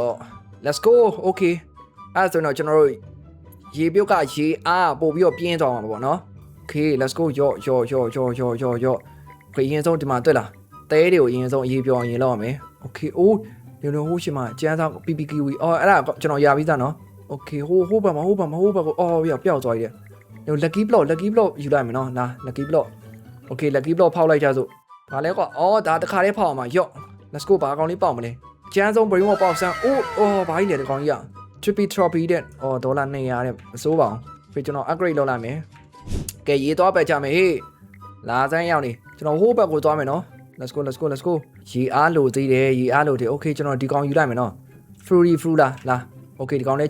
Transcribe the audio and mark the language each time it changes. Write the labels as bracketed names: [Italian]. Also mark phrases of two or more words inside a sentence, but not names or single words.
[English] let's go okay [Burmese] အဲ့ဆိုတော့ကျွန်တော်တို့ရေပြုတ်ကရေအားပို့ပြီးတော့ပြင်းသွားမှာပေါ့နော် [English] okay let's go [Burmese] ရော့ခေရင်ဆုံးဒီမှာတွေ့လားတဲတွေကိုအရင်ဆုံးရေပြောင်းရင်လောက်ရမယ် okay အိုးညဟိုးရှိမှာကျန်းစား PPQ အော်အဲ့ဒါကျွန်တော်ရပြီးသားနော် okay ဟိုးပါကိုအော်ပျောက်သွားပြီည [English] lucky block [Burmese] ယူလိုက်မယ် နော်လာ [English] lucky block [Burmese] okay [English] lucky block [Burmese] ဖောက်လိုက်ကြစို့ဘာလဲကွာအော်ဒါတစ်ခါလေးဖောက်အောင်ပါရော့ [English] let's go [Burmese] ဘာကောင်လေးပေါက်မလဲကျန်းဆုံး [English] brain wash [Burmese] ပေါက်စမ်းအိုးဘာကြီးလဲဒီကောင်ကြီးอ่ะ [English] triple trophy [Burmese] တဲ့အော်ဒေါ်လာ200တဲ့မစိုးပါဘူးဖေကျွန်တော် upgrade လုပ်လိုက်မယ်ကဲရေသွားပတ်ကြမယ်ဟေးလာစမ်းရောက်နေကျွန်တော်ဟိုးဘက်ကိုသွားမယ်နော် [English] let's go [Burmese] ရေအားလိုသေးတယ်okay ကျွန်တော်ဒီကောင်ယူလိုက်မယ်နော် fruit လာ okay ဒီကောင်လေး